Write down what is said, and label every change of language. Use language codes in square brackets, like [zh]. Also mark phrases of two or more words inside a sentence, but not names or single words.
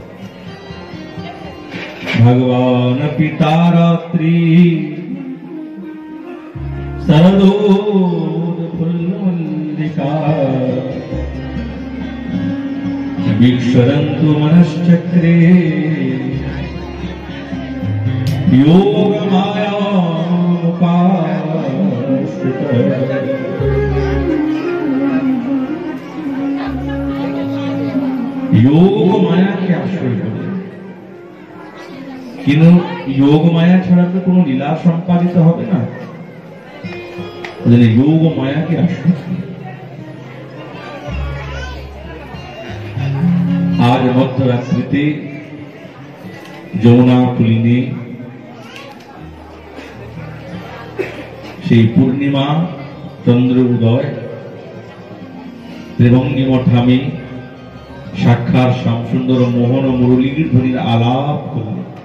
[sa] ভগবান পিতা রাত্রি শরদোদ ফুল্লমল্লিকা বিক্ষরন্তু মনশ্চক্রে [hi] योग माया योग माया के आश्रय [bn] কিন্তু योग माया ছাড়া তো কোনো লীলা সম্পাদিত হবে না। [hi] योग माया के आश्रय आज मध्यरात्रिতে [bn] যমুনা কুলিনে সেই পূর্ণিমা চন্দ্র উদয় ত্রিভঙ্গি মঠামে সাক্ষাৎ শ্যামসুন্দর মোহন মুরলীর ধ্বনির আলাপ করল।